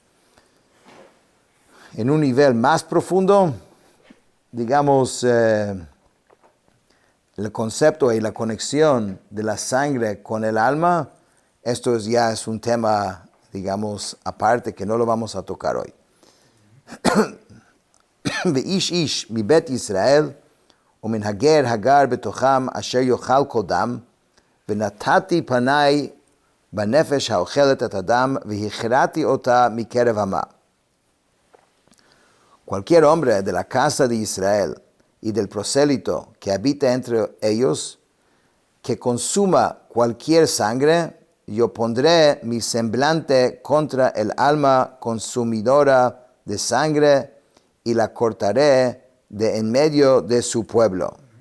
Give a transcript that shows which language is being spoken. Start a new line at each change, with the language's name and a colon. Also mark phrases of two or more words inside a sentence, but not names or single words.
Spanish: En un nivel más profundo, digamos, el concepto y la conexión de la sangre con el alma, esto ya es un tema, digamos, aparte que no lo vamos a tocar hoy.
Hebrew: ואיש איש מבית ישראל ומן הגר הגר בתוכם אשר יאכל כל דם ונתתי פניי בנפש האוכלת את הדם והכרעתי אותה מקרב עמה.
Spanish: Cualquier hombre de la casa de Israel y del prosélito que habita entre ellos, que consuma cualquier sangre, yo pondré mi semblante contra el alma consumidora de sangre y la cortaré de en medio de su pueblo.